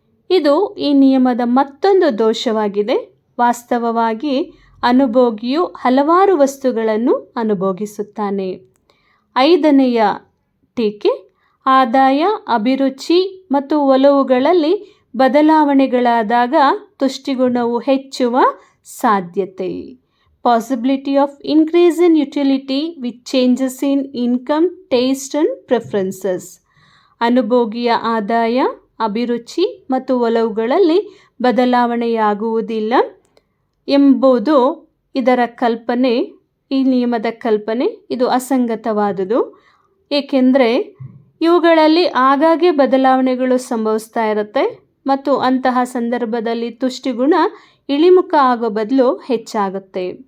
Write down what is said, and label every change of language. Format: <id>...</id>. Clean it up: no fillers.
<kn>ಇದು ಈ ನಿಯಮದ ಮತ್ತೊಂದು ದೋಷವಾಗಿದೆ. ವಾಸ್ತವವಾಗಿ ಅನುಭೋಗಿಯು ಹಲವಾರು ವಸ್ತುಗಳನ್ನು ಅನುಭೋಗಿಸುತ್ತಾನೆ. ಐದನೆಯ ಟೀಕೆ, ಆದಾಯ, ಅಭಿರುಚಿ ಮತ್ತು ಒಲವುಗಳಲ್ಲಿ ಬದಲಾವಣೆಗಳಾದಾಗ ತುಷ್ಟಿಗುಣವು ಹೆಚ್ಚುವ ಸಾಧ್ಯತೆ.</kn> <en>possibility of increase in utility with changes in income, taste and preferences.</en> <kn>ಅನುಭೋಗಿಯ ಆದಾಯ, ಅಭಿರುಚಿ ಮತ್ತು ಒಲವುಗಳಲ್ಲಿ ಬದಲಾವಣೆಯಾಗುವುದಿಲ್ಲ ಎಂಬುದು ಇದರ ಕಲ್ಪನೆ. ಈ ನಿಯಮದ ಕಲ್ಪನೆ ಇದು ಅಸಂಗತವಾದುದು, ಏಕೆಂದರೆ ಇವುಗಳಲ್ಲಿ ಆಗಾಗ್ಗೆ ಬದಲಾವಣೆಗಳು ಸಂಭವಿಸ್ತಾ ಇರುತ್ತೆ ಮತ್ತು ಅಂತಹ ಸಂದರ್ಭದಲ್ಲಿ ತುಷ್ಟಿಗುಣ ಇಳಿಮುಖ ಆಗೋ ಬದಲು ಹೆಚ್ಚಾಗುತ್ತೆ.</kn>